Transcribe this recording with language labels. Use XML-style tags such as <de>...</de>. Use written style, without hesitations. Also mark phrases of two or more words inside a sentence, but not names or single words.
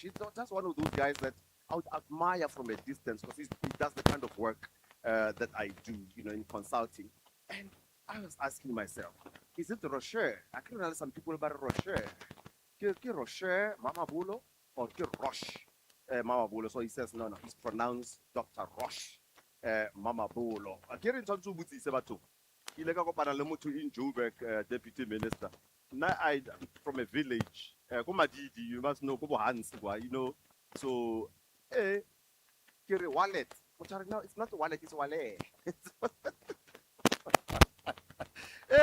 <en>He's not just one of those guys that I would admire from a distance, because he does the kind of work that I do, in consulting. And I was asking myself, is it Rocher? I can know some people about Rocher. Rocher Mamabolo or Rosh Mamabolo? So he says, no, it's pronounced Dr. Rosh Mamabolo.</en> <nso>Akere ntshwantse o botsise batho. Ke ile ka kopana le motho in Joburg,</nso> <en>deputy minister. Now I from a village, ko Madidi, you must know, ko Bohans, So, kere wallet. No, it's not wallet, it's wallet.</en>